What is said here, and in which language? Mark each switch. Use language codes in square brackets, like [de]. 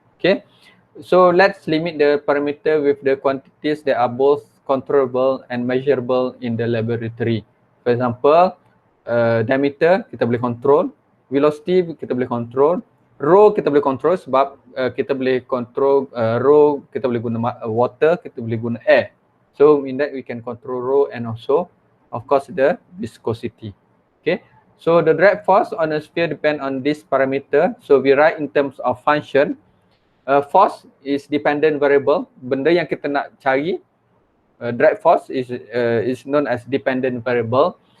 [en] Okay, so let's limit the parameter with the quantities that are both controllable and measurable in the laboratory. For example, [ms] diameter kita boleh control, velocity kita boleh control, rho kita boleh control sebab kita boleh control rho, kita boleh guna water, kita boleh guna air. [en] So in that we can control rho and also of course the viscosity. Okay, so the drag force on a sphere depend on this parameter. So we write in terms of function. Force is dependent variable. [ms] Benda yang kita nak cari, [en] drag force is known as dependent variable.